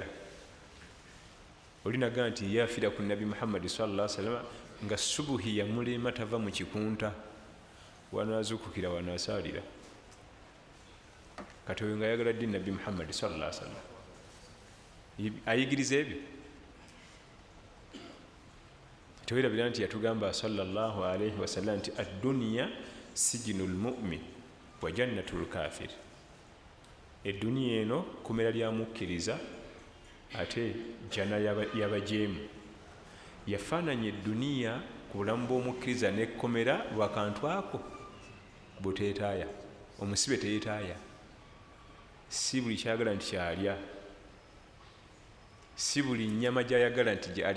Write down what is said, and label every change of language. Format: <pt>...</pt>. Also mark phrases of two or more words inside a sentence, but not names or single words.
<lg>Olinaga nti yafiira ku Nabbi Muhammad</lg> <ar>صلى الله عليه وسلم</ar> <lg>nga subuhi yamulema tava mu kikunta, wanaazukukira wanaasalira. Kati oyo nga ayagala ddi Nabbi Muhammad</lg> <ar>صلى الله عليه وسلم</ar> <lg>ayigiriza ebyo. Tewerabira nti yatugamba</lg> <ar>صلى الله عليه وسلم</ar> <lg>nti</lg> <ar>الدنيا سجن المؤمن وجنة الكافر.</ar> <lg>Eduniya eno kumera lya mukkiriza ate jana yabajeemu. Yafaananya eduniya ku bulamu bw'omukkiriza n'ekkomera lwakantu ako buteetaaya. Omusibe teyeetaaya, si buli kyayagala nti kyalya, si buli nnyama gyayagala nti gyalya.</lg>